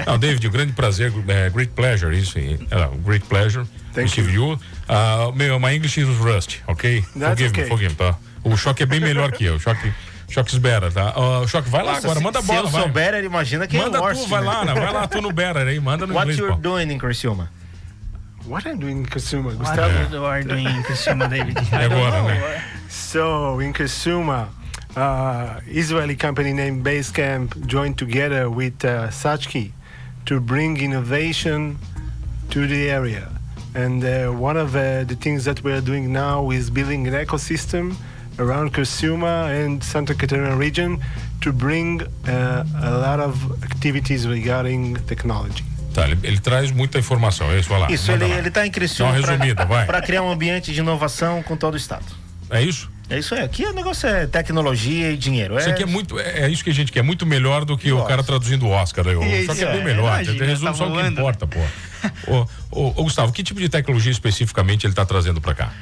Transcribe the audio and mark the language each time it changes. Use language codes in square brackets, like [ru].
[pt] Não, David, grande prazer, great pleasure, isso aí. [en] Great pleasure. Thank you. My English is rusty, ok? Forgive me, tá? [pt] O Choque é bem melhor que eu. Choque Better, tá? O Choque, vai lá agora, manda a bola, vai. Se eu sou Better, imagina quem manda é o Orsi. Vai lá tu no Better aí, manda no inglês. [en] What you're doing in Criciúma? What I'm doing in Criciúma, Gustavo? What you are doing in Criciúma, David? [pt] Agora, né? [en] So, in Criciúma, Israeli company named Basecamp joined together with Sachi to bring innovation to the area. And one of the things that we are doing now is building an ecosystem around Criciúma and Santa Catarina region to bring a lot of activities regarding technology. [pt] Tá, ele traz muita informação, é isso, vai lá. Isso, ele tá em Criciúma para criar um ambiente de inovação com todo o estado. É isso? É isso aí. Aqui o negócio é tecnologia e dinheiro. Isso aqui é isso que a gente quer, muito melhor do que o cara traduzindo o Oscar. Só que é bem melhor. Resume só o que importa, pô. Ô, Gustavo, que tipo de tecnologia especificamente ele está trazendo para cá?